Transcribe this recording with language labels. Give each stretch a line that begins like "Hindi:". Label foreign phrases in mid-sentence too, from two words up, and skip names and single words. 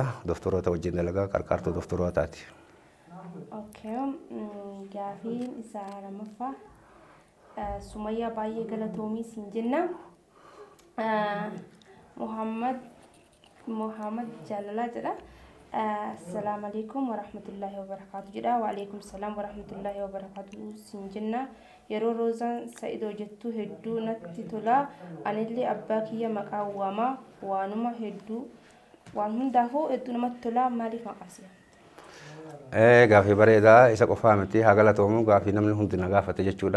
Oromo: Doktoroota wajjin dalagaa qarqaartuu doktorootaati. Gaafiin isaa lamaffaa Sumayyaa baay'ee galatoomii siin jenna. Muhammad Jaalalaa jedha.
Arabic: السلام عليكم ورحمة الله وبركاته jedha. وعليكم السلام ورحمة الله وبركاته
Oromo: siin jenna. Yeroo roozaan Sa'idoo jettu hedduu natti tola. Anillee abbaa kiyya maqaa waamaa waanuma hedduu waan hundaafuu hedduu namatti tola maaliif maqaasiya? Gaaffii bareedaa isa qofaa miti haa galatoomu gaaffii namni hundi na gaafate jechuudha.